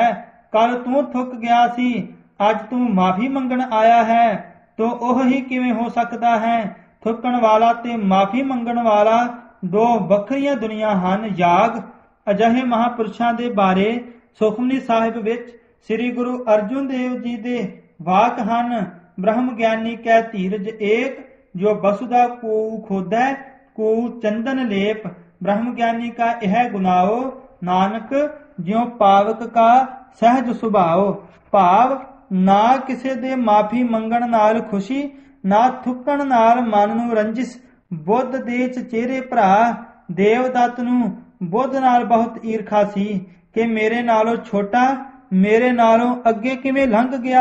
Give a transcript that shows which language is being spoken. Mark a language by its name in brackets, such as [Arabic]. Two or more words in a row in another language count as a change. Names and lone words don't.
[Punjabi] ਕੱਲ ਤੂੰ ਥੁੱਕ ਗਿਆ ਸੀ, ਅੱਜ ਤੂੰ ਮਾਫੀ ਮੰਗਣ ਆਇਆ ਹੈ, ਤੂੰ ਉਹ ਹੀ ਕਿਵੇਂ ਹੋ ਸਕਦਾ ਹੈ? ਥੁੱਕਣ ਵਾਲਾ ਤੇ ਮਾਫੀ ਮੰਗਣ ਵਾਲਾ ਦੋ ਵੱਖਰੀਆਂ ਦੁਨੀਆਂ ਹਨ। ਜਾਗ। ਅਜਿਹੇ ਮਹਾਂਪੁਰਸ਼ਾਂ ਦੇ ਬਾਰੇ ਸੁਖਮਨੀ ਸਾਹਿਬ ਵਿੱਚ ਸ੍ਰੀ ਗੁਰੂ ਅਰਜਨ ਦੇਵ ਜੀ ਦੇ ਵਾਕ ਹਨ, ਬ੍ਰਹਮ ਗਿਆਨੀ ਕੈ ਧੀਰਜ ਏਕ, ਜੋ ਬਸੁਦਾ ਕੋ ਖੋਦੈ ਕੋ ਚੰਦਨ ਲੇਪ। ਬ੍ਰਹਮ ਗਿਆਨੀ ਕਾ ਯਹ ਗੁਨਾਓ, ਨਾਨਕ ਜਿਉਂ ਪਾਵਕ ਕਾ ਸਹਜ ਸੁਭਾਓ। ਭਾਵ ਨਾ ਕਿਸੇ ਦੇ ਮਾਫੀ ਮੰਗਣ ਨਾਲ ਖੁਸ਼ੀ, ਨਾ ਥੁੱਕਣ ਨਾਲ ਮਨ ਨੂੰ ਰੰਜਿਸ਼। ਬੁੱਧ ਦੇ ਚਚੇਰੇ ਭਰਾ ਦੇਵਦੱਤ ਨੂੰ ਬੁੱਧ ਨਾਲ ਬਹੁਤ ਈਰਖਾ ਸੀ ਕਿ ਮੇਰੇ ਨਾਲੋਂ ਛੋਟਾ ਮੇਰੇ ਨਾਲੋਂ ਅੱਗੇ ਕਿਵੇਂ ਲੰਘ ਗਿਆ।